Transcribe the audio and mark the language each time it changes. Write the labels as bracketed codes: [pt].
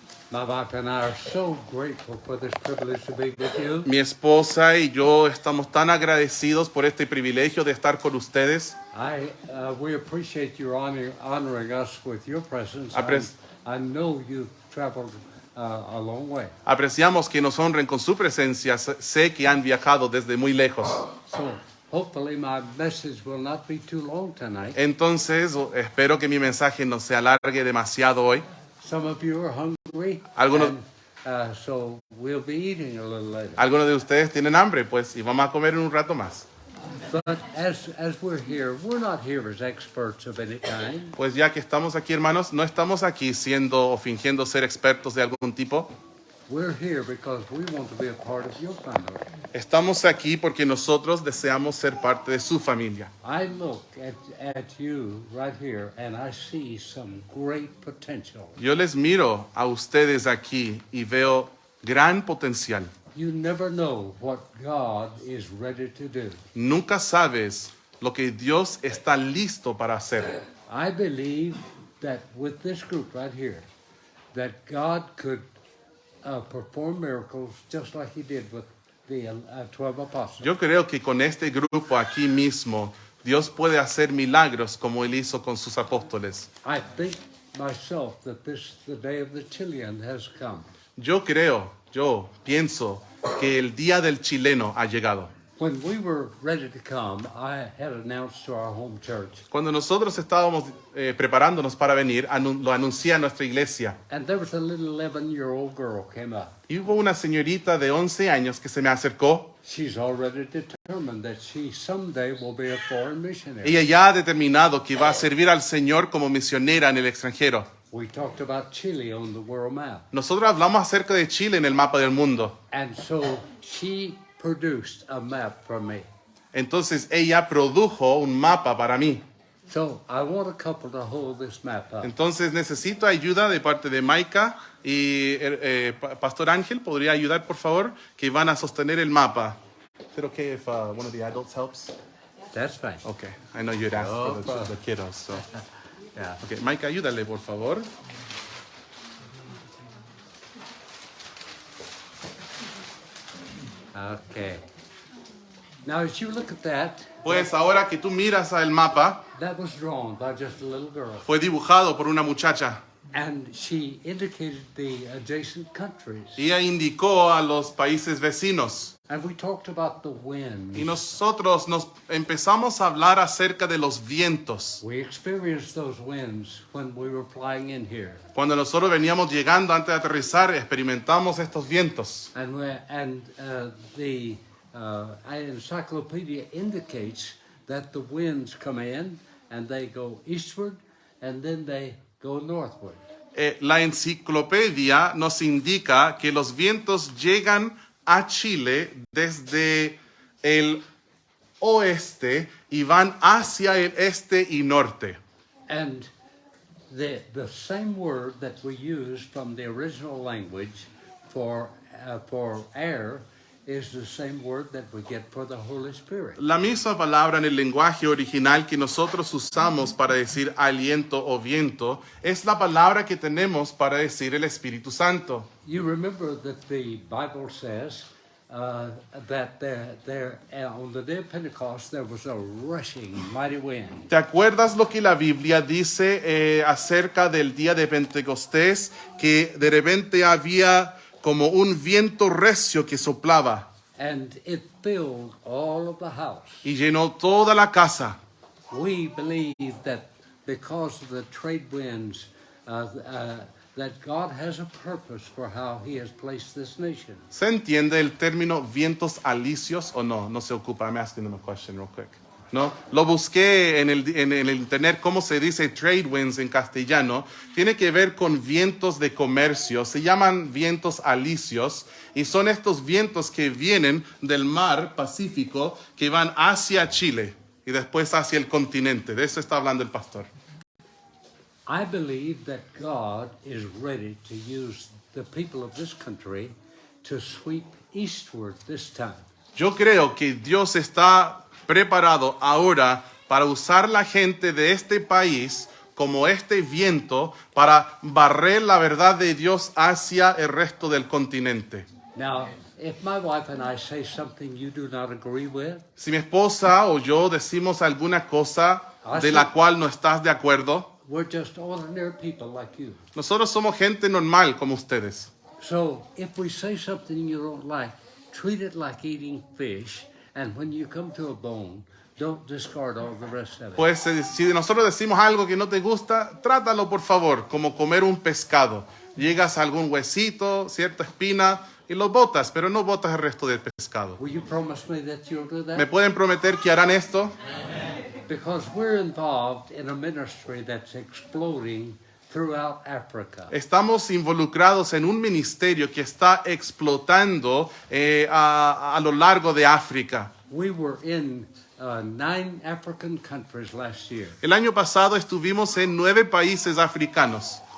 [en] My wife and I are so grateful for this privilege to be with you. [es] Mi esposa y yo estamos tan agradecidos por este privilegio de estar con ustedes. [en] We appreciate your honoring us with your presence. I know you've traveled a long way. [es] Apreciamos que nos honren con su presencia. Sé que han viajado desde muy lejos. [en] So hopefully my message will not be too long tonight. [es] Entonces, espero que mi mensaje no se alargue demasiado hoy. [en] Some of you are hungry. So we'll be eating a little later. [es] Algunos de ustedes tienen hambre, pues, y vamos a comer en un rato más. [en] But as we're here, we're not here as experts of any kind. [es] Pues ya que estamos aquí, hermanos, no estamos aquí siendo o fingiendo ser expertos de algún tipo. [en] We're here because we want to be a part of your family. [es] Estamos aquí porque nosotros deseamos ser parte de su familia. [en] I look at you right here and I see some great potential. [es] Yo les miro a ustedes aquí y veo gran potencial. [en] You never know what God is ready to do. [es] Nunca sabes lo que Dios está listo para hacer. [en] I believe that with this group right here, that God could perform miracles just like he did with the 12 apostles. [es] Yo creo que con este grupo aquí mismo, Dios puede hacer milagros como Él hizo con sus apóstoles. [en] I think myself that the day of the Chilean has come. [es] Yo pienso que el día del chileno ha llegado. [en] When we were ready to come, I had announced to our home church. [es] Cuando nosotros estábamos preparándonos para venir, lo anuncié a nuestra iglesia. [en] And there was a little 11-year-old girl came up. [es] Y hubo una señorita de 11 años que se me acercó. [en] She's already determined that she someday will be a foreign missionary. [es] Ella ya ha determinado que va a servir al Señor como misionera en el extranjero. [en] We talked about Chile on the world map. [es] Nosotros hablamos acerca de Chile en el mapa del mundo. [en] And so she produced a map for me. [es] Entonces ella produjo un mapa para mí. [en] So I want a couple to hold this map up. [es] Entonces necesito ayuda de parte de Maika y Pastor Ángel. ¿Podría ayudar, por favor? Que van a sostener el mapa. ¿Es okay [en] if one of the adults helps? That's fine. Okay, I know you'd ask for the kiddos. So. Yeah. [es] Okay, Maika, ayúdale, por favor. [en] Okay. Now, as you look at that, [es] Pues ahora que tú miras el mapa, [en] that was drawn by just a little girl. [es] fue dibujado por una muchacha. [en] And she indicated the adjacent countries. [es] Ella indicó a los países vecinos. [en] And we talked about the wind. [es] Y nosotros nos empezamos a hablar acerca de los vientos. [en] We experienced those winds when we were flying in here. [es] Cuando nosotros veníamos llegando antes de aterrizar, experimentamos estos vientos. [en] And the encyclopedia indicates that the winds come in and they go eastward and then they go northward. [es] La enciclopedia nos indica que los vientos llegan a Chile desde el oeste y van hacia el este y norte. [en] And the same word that we use from the original language for air is the same word that we get for the Holy Spirit. [es] La misma palabra en el lenguaje original que nosotros usamos para decir aliento o viento es la palabra que tenemos para decir el Espíritu Santo. [en] You remember that the Bible says that there on the day of Pentecost there was a rushing mighty wind. [es] ¿Te acuerdas lo que la Biblia dice acerca del día de Pentecostés? Que de repente había como un viento recio que soplaba. [en] And it filled all of the house. [es] Y llenó toda la casa. [en] We believe that because of the trade winds, that God has a purpose for how He has placed this nation. [es] ¿Se entiende el término vientos alisios o no? No se ocupa. [en] I'm asking them a question real quick. [es] ¿No? Lo busqué en el internet, cómo se dice trade winds en castellano. Tiene que ver con vientos de comercio. Se llaman vientos alisios y son estos vientos que vienen del mar Pacífico que van hacia Chile y después hacia el continente. De eso está hablando el pastor. [en] I believe that God is ready to use the people of this country to sweep eastward this time. [es] Yo creo que Dios está preparado ahora para usar la gente de este país como este viento para barrer la verdad de Dios hacia el resto del continente. [en] Now, if my wife and I say something you do not agree with, [es] Si mi esposa o yo decimos alguna cosa de la cual no estás de acuerdo, [en] we're just ordinary people like you. [es] nosotros somos gente normal como ustedes. [en] So if we say something you don't like, treat it like eating fish, and when you come to a bone, don't discard all the rest of it. [es] Pues si nosotros decimos algo que no te gusta, trátalo por favor como comer un pescado. Llegas a algún huesito, cierta espina y lo botas, pero no botas el resto del pescado. [en] Will you promise me that you'll do [es] ¿Me [en] that? [es] pueden prometer que harán esto? [en] Because we're involved in a ministry that's exploding throughout Africa. [es] Estamos involucrados en un ministerio que está explotando a lo largo de África. [en] We were in 9 African countries last year. [es] El año pasado estuvimos en 9 países africanos.